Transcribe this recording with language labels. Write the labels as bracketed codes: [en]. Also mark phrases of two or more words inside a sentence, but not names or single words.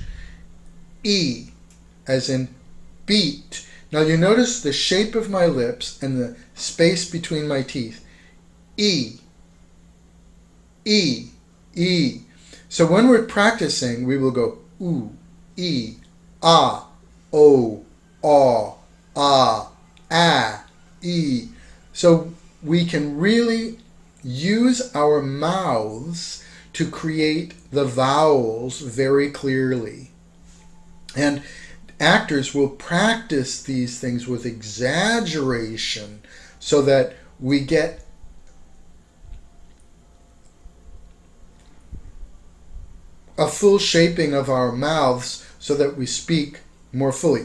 [en] E, as in beat. Now you notice the shape of my lips and the space between my teeth. E, E, E. So when we're practicing, we will go oo, E, ah, o, ah, ah, E. So we can really use our mouths to create the vowels very clearly. And actors will practice these things with exaggeration so that we get a full shaping of our mouths so that we speak more fully.